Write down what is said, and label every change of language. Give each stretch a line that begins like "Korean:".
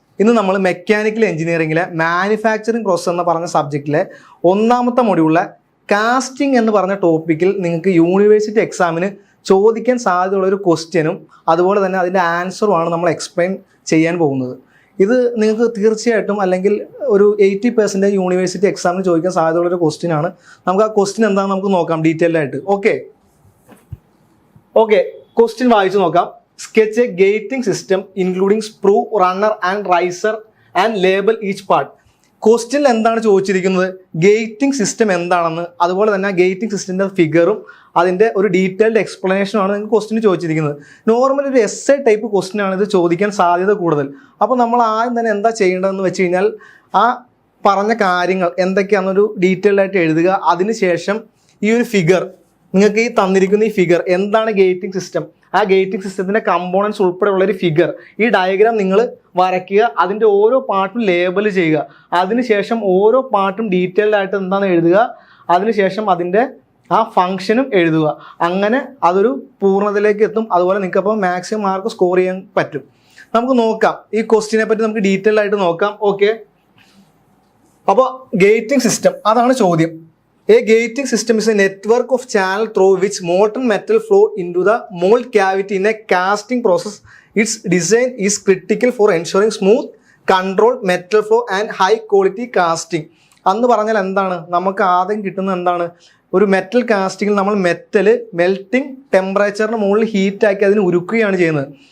Malayalam: ഇന്ന് നമ്മൾ mechanical എഞ്ചിനീയറിംഗിലെ manufacturing process എന്ന് പറഞ്ഞ സബ്ജക്റ്റിലെ ഒന്നാമത്തെ മൊഡ്യൂളിലെ കാസ്റ്റിംഗ് എന്ന് പറഞ്ഞ ടോപ്പിക്കിൽ നിങ്ങൾക്ക് യൂണിവേഴ്സിറ്റി എക്സാമിന് ചോദിക്കാൻ സാധ്യതയുള്ള ഒരു ക്വസ്റ്റ്യനും അതുപോലെ തന്നെ അതിൻ്റെ ആൻസറുമാണ് നമ്മൾ എക്സ്പ്ലെയിൻ ചെയ്യാൻ പോകുന്നത്. ഇത് നിങ്ങൾക്ക് തീർച്ചയായിട്ടും അല്ലെങ്കിൽ ഒരു 80% യൂണിവേഴ്സിറ്റി എക്സാമിന് ചോദിക്കാൻ സാധ്യതയുള്ളൊരു ക്വസ്റ്റ്യനാണ്. നമുക്ക് ആ ക്വസ്റ്റ്യൻ എന്താണെന്ന് നമുക്ക് നോക്കാം ഡീറ്റെയിൽഡ് ആയിട്ട്. ഓക്കെ, ക്വസ്റ്റ്യൻ വായിച്ചു നോക്കാം.
English: Sketch a gating system including sprue, runner and riser and label each part.
Malayalam: ക്വസ്റ്റ്യനിൽ എന്താണ് ചോദിച്ചിരിക്കുന്നത്? ഗേറ്റിംഗ് സിസ്റ്റം എന്താണെന്ന്, അതുപോലെ തന്നെ ഗേറ്റിംഗ് സിസ്റ്റത്തിൻ്റെ ഫിഗറും അതിൻ്റെ ഒരു ഡീറ്റെയിൽഡ് എക്സ്പ്ലനേഷനുമാണ് നിങ്ങൾക്ക് ക്വസ്റ്റ്യൻ ചോദിച്ചിരിക്കുന്നത്. നോർമലി ഒരു എസ്സേ ടൈപ്പ് ക്വസ്റ്റ്യൻ ആണ് ഇത് ചോദിക്കാൻ സാധ്യത കൂടുതൽ. അപ്പോൾ നമ്മൾ ആദ്യം തന്നെ എന്താ ചെയ്യേണ്ടതെന്ന് വെച്ച് കഴിഞ്ഞാൽ ആ പറഞ്ഞ കാര്യങ്ങൾ എന്തൊക്കെയാണെന്നൊരു ഡീറ്റെയിൽഡ് ആയിട്ട് എഴുതുക. അതിനുശേഷം ഈ ഒരു ഫിഗർ, നിങ്ങൾക്ക് ഈ തന്നിരിക്കുന്ന ഈ ഫിഗർ എന്താണ് ഗേറ്റിംഗ് സിസ്റ്റം, ആ ഗേറ്റിംഗ് സിസ്റ്റത്തിൻ്റെ കമ്പോണൻസ് ഉൾപ്പെടെയുള്ളൊരു ഫിഗർ, ഈ ഡയഗ്രാം നിങ്ങൾ വരയ്ക്കുക. അതിൻ്റെ ഓരോ പാർട്ടും ലേബൽ ചെയ്യുക. അതിനുശേഷം ഓരോ പാർട്ടും ഡീറ്റെയിൽഡ് ആയിട്ട് എന്താണ് എഴുതുക. അതിനുശേഷം അതിൻ്റെ ആ ഫംഗ്ഷനും എഴുതുക. അങ്ങനെ അതൊരു പൂർണ്ണതയിലേക്ക് എത്തും. അതുപോലെ നിങ്ങൾക്ക് അപ്പോൾ മാക്സിമം മാർക്ക് സ്കോർ ചെയ്യാൻ പറ്റും. നമുക്ക് നോക്കാം ഈ ക്വസ്റ്റ്യനെ പറ്റി നമുക്ക് ഡീറ്റെയിൽഡ് ആയിട്ട് നോക്കാം. ഓക്കെ, അപ്പോൾ ഗേറ്റിംഗ് സിസ്റ്റം അതാണ് ചോദ്യം.
English: A gating system is a network of channel through which molten metal flow into the mold cavity in a casting process. Its design is critical for ensuring smooth, controlled metal flow and high quality casting.
Malayalam: അന്ന് പറഞ്ഞാൽ എന്താണ്, നമുക്ക് ആദ്യം കിട്ടുന്നത് എന്താണ്, ഒരു metal കാസ്റ്റിങ്ങിൽ നമ്മൾ metal melting ടെമ്പറേച്ചറിന് മുകളിൽ ഹീറ്റാക്കി അതിന് ഉരുക്കുകയാണ് ചെയ്യുന്നത്.